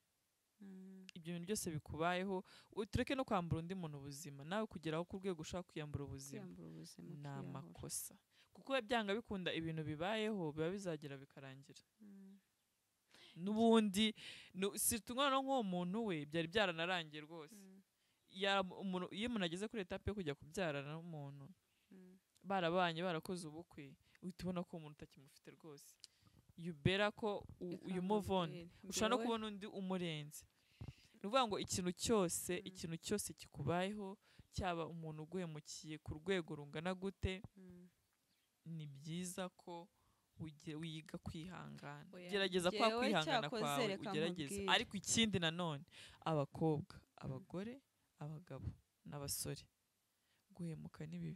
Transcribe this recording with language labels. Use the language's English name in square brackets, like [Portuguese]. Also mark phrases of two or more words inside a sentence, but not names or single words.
[Kinyarwanda] Ibyo bintu byose bikubayeho tureke no kwambura undi muntu ubuzima, nawe kugeraho ku rwego ushaka kwiyambura ubuzima ni amakosa, kuko byanga bikunda ibintu bibayeho biba bizagera bikarangira. N'ubundi umwana nk'uwo muntu we byari byaranarangiye rwose. Iyo umuntu ageze kuri etape yo kujya kubyarana n'umuntu barabanye barakoze ubukwe, uhita ubona ko umuntu utakimufite rwose, [English] you better [Kinyarwanda] ko uyu [English] move on, [Kinyarwanda] ushobora no kubona undi umurenze. Ni ukuvuga ngo ikintu cyose kikubayeho, cyaba umuntu uguhemukiye ku rwego rungana gute, ni byiza ko wiga kwihangana. Gerageza kwa kwihangana kwawe ugerageze. Ariko ikindi nanone, abakobwa, abagore, abagabo n'abasore, guhemuka ni bibi.